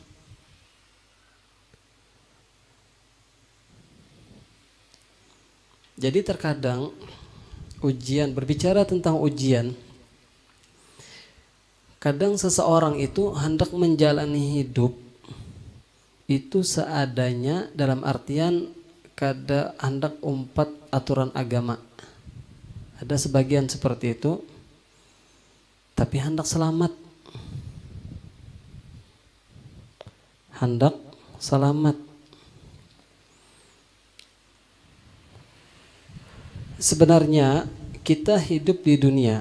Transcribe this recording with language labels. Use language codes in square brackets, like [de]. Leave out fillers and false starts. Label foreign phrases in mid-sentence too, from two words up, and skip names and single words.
[id] Jadi terkadang ujian, berbicara tentang ujian, kadang seseorang itu hendak menjalani hidup itu seadanya, dalam artian kada hendak umpat aturan agama. Ada sebagian seperti itu, tapi hendak selamat. Sebenarnya kita hidup di dunia.